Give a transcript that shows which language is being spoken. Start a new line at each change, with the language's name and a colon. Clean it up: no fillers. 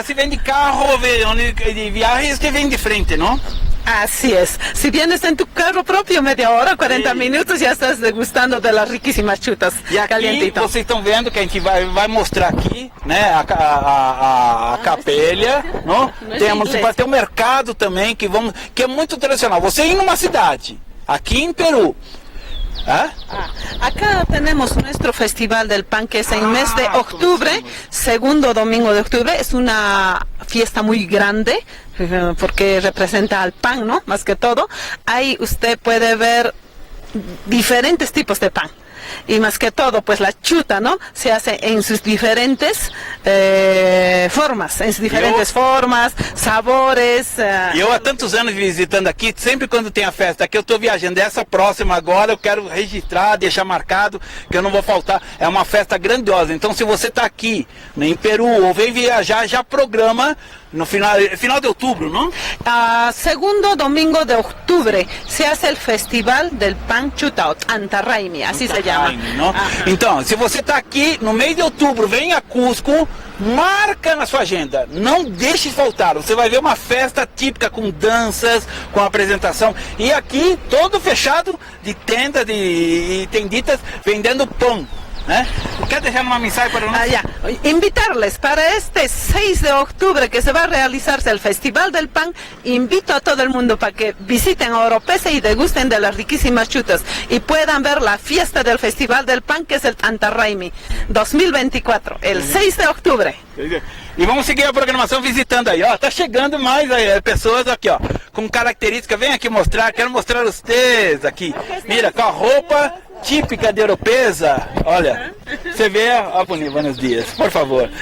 Spanish: Ahora si vem de carro, de viaje, usted vem de frente, ¿no? Así es. Si vienes en tu carro propio, media hora, 40 minutos, já estás degustando de las riquísimas chutas.
Portuguese: E aqui vocês estão vendo que a gente vai mostrar aqui, né, a capelha, não? Tem um mercado também que é muito tradicional. Você ir numa cidade, aqui em Peru.
Spanish: Acá tenemos nuestro Festival del Pan, que es en mes de octubre, segundo domingo de octubre. Es una fiesta muy grande porque representa al pan, ¿no? Más que todo. Ahí usted puede ver diferentes tipos de pan. Y más que todo, pues la chuta, ¿no? Se hace en sus diferentes formas, formas, sabores.
Portuguese: Eu há tantos anos visitando aqui, sempre quando tem a festa aqui, eu estou viajando. Essa próxima agora eu quero registrar, deixar marcado, que eu não vou faltar. É uma festa grandiosa. Então, se você está aqui em Peru ou vem viajar, já programa no final de outubro, ¿no?
Spanish: Segundo domingo de octubre se hace el Festival del Pan Chutao, Antarraimi, así se llama. ¿No?
Portuguese: Então, se você está aqui no mês de outubro, vem a Cusco, marca na sua agenda, não deixe faltar. Você vai ver uma festa típica com danças, com apresentação, e aqui todo fechado de tendas e tenditas vendendo pão.
Spanish: ¿Qué dejar una mensaje para nosotros? Invitarles para este 6 de octubre que se va a realizarse el Festival del Pan. Invito a todo el mundo para que visiten Oropesa y degusten de las riquísimas chutas y puedan ver la fiesta del Festival del Pan, que es el Antarraimi 2024, el 6 de octubre.
Portuguese: E vamos seguir a programação visitando aí, ó. Tá chegando mais pessoas aqui, ó, com características. Vem aqui mostrar, quero mostrar vocês aqui. Mira, com a roupa típica de Oropesa. Olha, você vê, ó,
Spanish: buenos dias, por favor.